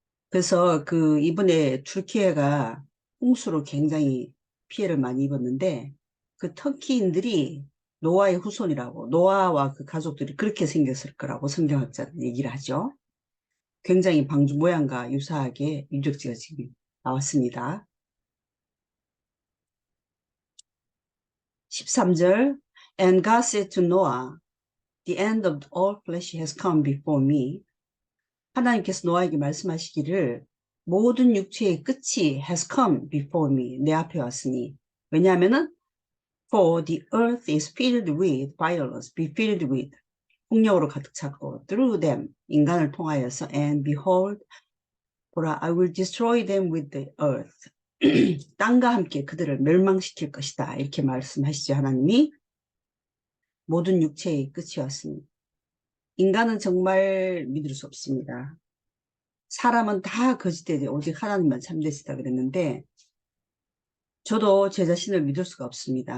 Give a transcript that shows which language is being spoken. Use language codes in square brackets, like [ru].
[ko] 그래서 그 이번에 튀르키예가 홍수로 굉장히 피해를 많이 입었는데 그 터키인들이 노아의 후손이라고, 노아와 그 가족들이 그렇게 생겼을 거라고 성경학자들 얘기를 하죠. 굉장히 방주 모양과 유사하게 유적지가 지금 나왔습니다. [en] 13절 And God said to Noah, The end of all flesh has come before me. [ko] 하나님께서 노아에게 말씀하시기를 모든 육체의 끝이 [en] has come before me. [ko] 내 앞에 왔으니. 왜냐하면은 [en] For the earth is filled with violence, be filled with. [ko] 폭력으로 가득 찼고 [en] through them, [ko] 인간을 통하여서 [en] and behold, [ko] 보라, [en] I will destroy them with the earth. [ko] 땅과 함께 그들을 멸망시킬 것이다. 이렇게 말씀하시죠. 하나님이 모든 육체의 끝이 왔으니. 인간은 정말 믿을 수 없습니다. 사람은 다 거짓되지 오직 하나님만 참되시다 그랬는데 저도 제 자신을 믿을 수가 없습니다.